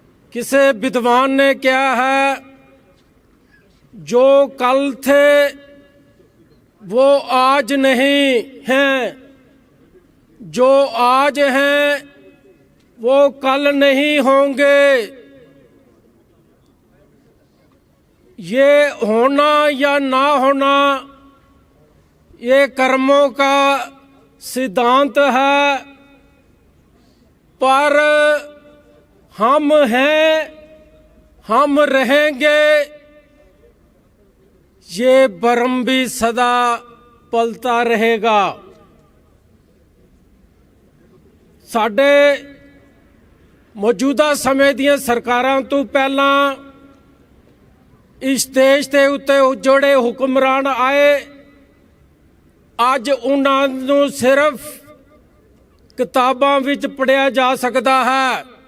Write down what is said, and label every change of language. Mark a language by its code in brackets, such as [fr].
[pa] ਕਿਸੇ ਵਿਦਵਾਨ ਨੇ ਕਿਹਾ ਹੈ, [hi] ਜੋ ਕੱਲ ਥੇ वो आज नहीं हैं, जो आज हैं वो कल नहीं होंगे। ये होना या ना होना ये कर्मों का सिद्धांत है, पर हम हैं, हम रहेंगे, ये भरम भी सदा पलता रहेगा। [pa] साडे मौजूदा समय ਦੀਆਂ ਸਰਕਾਰਾਂ ਤੋਂ ਪਹਿਲਾਂ ਇਸ ਦੇਸ਼ ਦੇ ਉੱਤੇ ਜਿਹੜੇ ਹੁਕਮਰਾਨ ਆਏ, ਅੱਜ ਉਹਨਾਂ ਨੂੰ ਸਿਰਫ ਕਿਤਾਬਾਂ ਵਿੱਚ ਪੜ੍ਹਿਆ ਜਾ ਸਕਦਾ ਹੈ।